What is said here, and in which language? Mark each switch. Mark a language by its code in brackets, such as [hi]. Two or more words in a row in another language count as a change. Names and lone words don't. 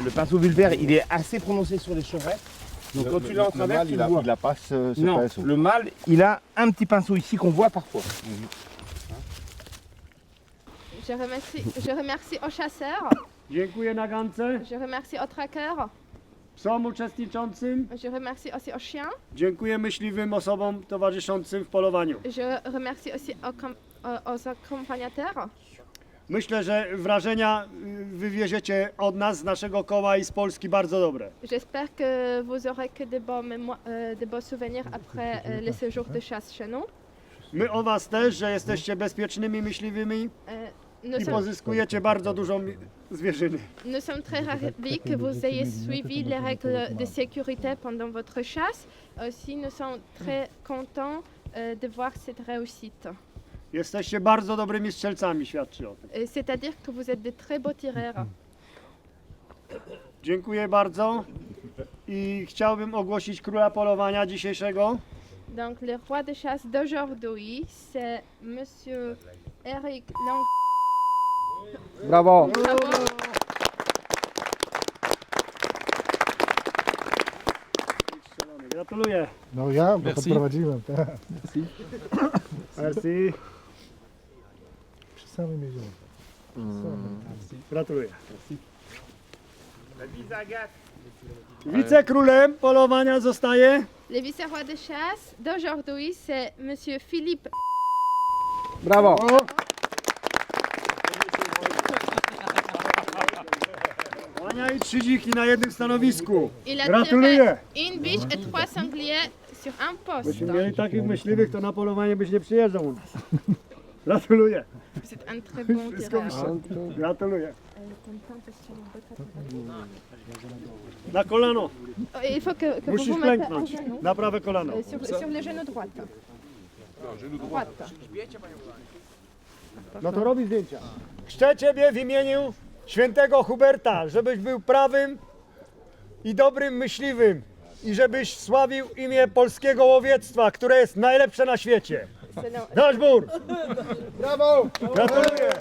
[fr] Le pinceau vulvaire, il est assez prononcé sur les chevrettes. Donc quand tu l'as en travers, tu le vois. Il n'a pas ce Non, pinceau. le mâle, il a un petit pinceau ici qu'on voit parfois. Je remercie aux chasseurs, [pl] Dziękuję Nagance, [fr] je remercie aux traqueurs, [pl] psom uczestniczącym, [fr] je remercie aussi aux chiens, [pl] dziękuję myśliwym osobom towarzyszącym w polowaniu. [fr] je remercie aussi aux accompagnateurs. [pl] Myślę, że wrażenia wywieziecie od nas, z naszego koła i z Polski bardzo dobre. [fr] J'espère que vous aurez que de beaux souvenirs après les séjours de chasse chez nous. [pl] My o was też, że jesteście bezpiecznymi myśliwymi [fr] Nous [pl] i [fr] sommes, [pl] pozyskujecie bardzo dużo zwierzyny. [fr] nous sommes très ravis que vous ayez suivi les règles de sécurité pendant votre chasse. Aussi, nous sommes très contents de voir cette réussite. [pl] Jesteście bardzo dobrymi strzelcami, świadczy o tym. [fr] C'est-à-dire que vous êtes de très beaux tireurs. [pl] Dziękuję bardzo i chciałbym ogłosić króla polowania dzisiejszego. [fr] Donc, le roi de chasse d'aujourd'hui, c'est Monsieur Eric Lang. [pl] Brawo. [fr] Bravo. [pl] Gratuluję. No ja, bo [fr] Merci. [pl] podprowadziłem. [fr] Merci. [pl] Przy samym jeziorze. Gratuluję. [fr] La bise Agathe. [pl] Wicekrólem polowania zostaje [fr] Le vice-roi de chasse d'aujourd'hui, c'est Monsieur Philippe. [pl] Brawo. Ania i 3 dziki na jednym stanowisku. [fr] Il a [pl] Gratuluję. [fr] tiré une biche et 3 sangliers sur un poste. [pl] Byśmy mieli takich myśliwych, to na polowanie byś nie przyjeżdżał u nas. Gratuluję. [fr] Vous êtes un très bon [pl] Wszystko [fr] tireur. [pl] wyszło. Gratuluję. Na kolano. [fr] Il faut que vous [pl] Musisz [fr] vous mettez au [pl] klęknąć. [fr] genou, [pl] Na prawe kolano. [fr] sur le genou droite. Droite. [pl] No to robi zdjęcia. Chrzczę Ciebie w imieniu świętego Huberta, żebyś był prawym i dobrym myśliwym i żebyś sławił imię polskiego łowiectwa, które jest najlepsze na świecie. Nasz bór! Brawo!